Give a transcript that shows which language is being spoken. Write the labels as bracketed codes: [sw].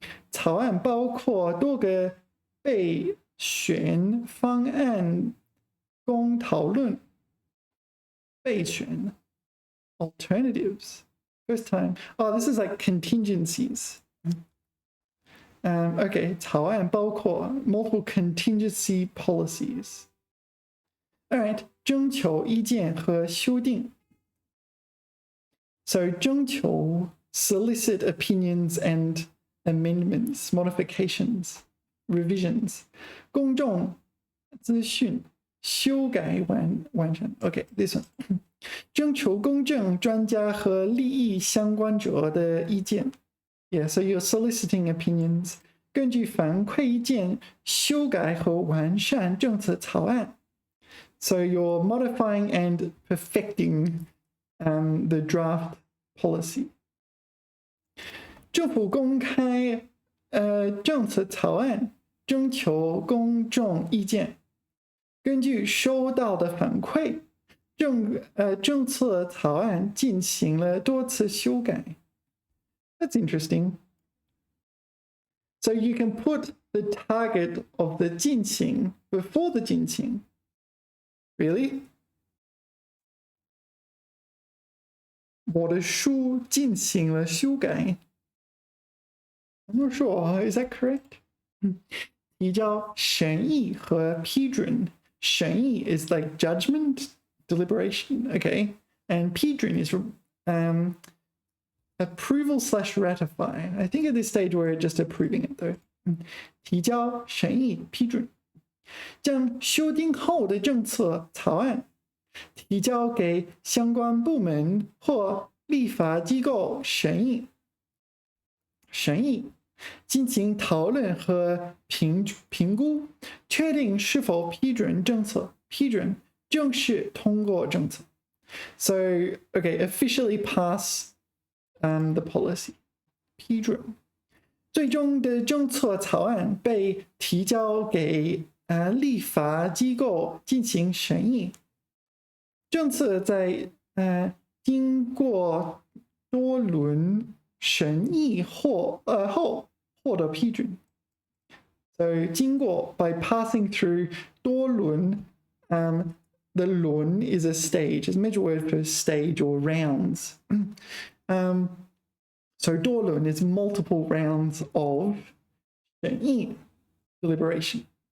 [zh] 草案包括多个备选方案供讨论。 [en] 备选 alternatives. First time. Oh, this is like contingencies. Okay, [zh] 草案包括 [en] multiple contingency policies. [zh] All right, 征求意见和修订。 [en] So 征求 solicit opinions and amendments, modifications, revisions. [zh] 公众资讯修改完成。 [en] Okay, this one. [zh] 征求公正专家和利益相关者的意见。 [en] Yeah, so you're soliciting opinions. [zh] 根据反馈意见修改和完善政策草案。 [en] So you're modifying and perfecting the draft policy. [zh] 政府公开政策草案，征求公众意见。根据收到的反馈，政策草案进行了多次修改。 [en] That's interesting. So you can put the target of the 进行 before the 进行。 Really? [zh] 我的书进行了修改。 [en] I'm not sure. Is that correct? [zh] 提交审议和批准。 [en] 审议 is like judgment, deliberation, okay? And 批准 is approval / ratify. I think at this stage we're just approving it though. [zh] 提交审议批准。将修订后的政策草案提交给相关部门或立法机构审议。审议进行讨论和评估，确定是否批准政策，批准正式通过政策。 [en] So, okay, officially pass the policy. [zh] 批准。最终的政策草案被提交给立法机构进行审议。政策在经过多轮审议后获得批准。 [en] So 经过 by passing through 多轮 the 轮 is a stage. It's a major word for stage or rounds. So 多轮 is multiple rounds of 审议 deliberation.